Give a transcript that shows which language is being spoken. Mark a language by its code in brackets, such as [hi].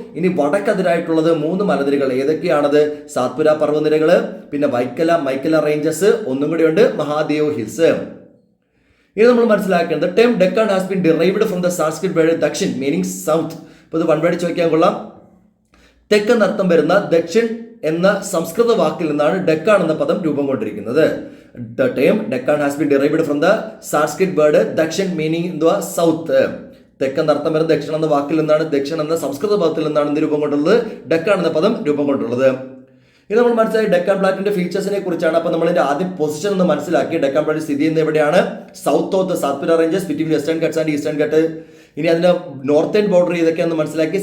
[ml] ഇനി വടക്കതിരായിട്ടുള്ളത് 3 മലനിരകൾ. ഏതൊക്കെയാണത്? സാത്പുര പർവ്വതനിരകള്, പിന്നെ മൈക്കല റേഞ്ചസ്, ഒന്നും കൂടി ഉണ്ട് മഹാദിയോ ഹിൽസ്. ഇത് നമ്മൾ മനസ്സിലാക്കേണ്ടത് [en] Term Deccan has been derived from the Sanskrit word Dakshin meaning south. [ml] ഇപ്പോൾ ഇത് വൺവേഡ് ചോദിക്കാൻ കൊള്ളാം. തെക്കെന്നർത്ഥം വരുന്ന ദക്ഷിൺ എന്ന സംസ്കൃത വാക്കിൽ നിന്നാണ് ഡെക്കാൻ എന്ന പദം രൂപം കൊണ്ടിരിക്കുന്നത്. [en] The term Deccan has been derived from the Sanskrit word Dakshin meaning [ml] എന്തുവാ? [en] South. [ml] തെക്കെന്നർത്ഥം വരുന്ന ദക്ഷിണ എന്ന വാക്കിൽ നിന്നാണ്, ദക്ഷിണ എന്ന സംസ്കൃത പദത്തിൽ നിന്നാണ് എന്ത് രൂപം കൊണ്ടുള്ളത്? ഡെക്കാൻ എന്ന പദം രൂപം കൊണ്ടുള്ളത്. ഇത് നമ്മൾ മനസ്സിലായി ഡെക്കാൻ പ്ലാറ്റിന്റെ ഫീച്ചേഴ്സിനെ കുറിച്ചാണ്. അപ്പൊ നമ്മൾ ഇതിന്റെ ആദ്യ പൊസിഷൻ എന്ന് മനസ്സിലാക്കി. ഡെക്കാൻ പ്ലാറ്റ് സ്ഥിതി ചെയ്യുന്നത് എവിടെയാണ്? [en] South of the Satpura ranges between Western Ghats and Eastern Ghat. [ml] ഇനി അതിന്റെ നോർത്തേൺ ബോർഡർ ഏതൊക്കെയാണെന്ന് മനസ്സിലാക്കി.